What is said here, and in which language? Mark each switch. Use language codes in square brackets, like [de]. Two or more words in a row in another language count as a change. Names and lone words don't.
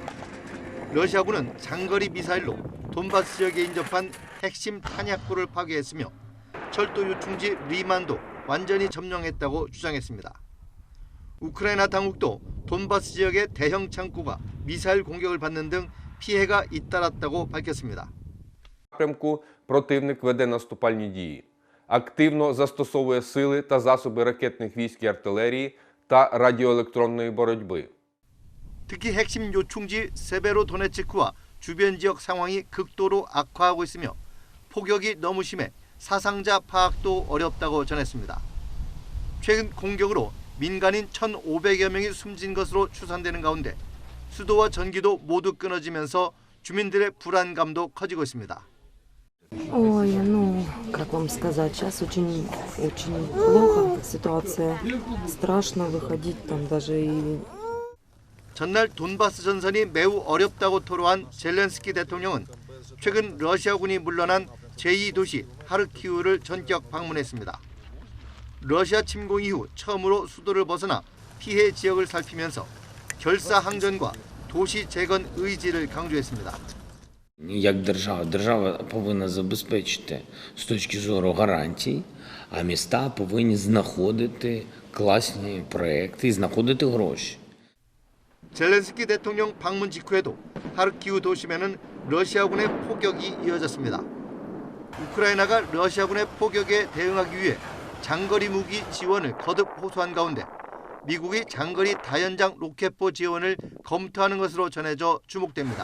[ko] 러시아군은 장거리 미사일로 돈바스 지역에 인접한 핵심 탄약고를 파괴했으며 철도 요충지 리만도 완전히 점령했다고 주장했습니다. 우크라이나 당국도 돈바스 지역의 대형 창고가 미사일 공격을 받는 등 피해가 잇따랐다고 밝혔습니다. [uk] напрямку противник веде наступальні дії. Активно застосовує сили та засоби ракетних військ і артилерії та радіоелектронної боротьби. [ko] 특히 핵심 요충지 세베로도네츠크와 주변 지역 상황이 극도로 악화하고 있으며 폭격이 너무 심해 사상자 파악도 어렵다고 전했습니다. 최근 공격으로 민간인 1,500여 명이 숨진 것으로 추산되는 가운데 수도와 전기도 모두 끊어지면서 주민들의 불안감도 커지고 있습니다. [ru] Ой, как вам сказать, сейчас очень плохо ситуация. Страшно выходить там даже и... [ko] 전날 돈바스 전선이 매우 어렵다고 토로한 젤렌스키 대통령은 최근 러시아군이 물러난 제2도시 하르키우를 전격 방문했습니다. 러시아 침공 이후 처음으로 수도를 벗어나 피해 지역을 살피면서 결사항전과 도시 재건 의지를 강조했습니다. [uk] Як держава повинна забезпечити з точки зору гарантій, а міста повинні знаходити класні проекти і знаходити гроші. [ko] 젤렌스키 대통령 방문 직후에도 하르키우 도심에는 러시아군의 포격이 이어졌습니다. 우크라이나가 러시아군의 포격에 대응하기 위해 장거리 무기 지원을 거듭 호소한 가운데 미국이 장거리 다연장 로켓포 지원을 검토하는 것으로 전해져 주목됩니다.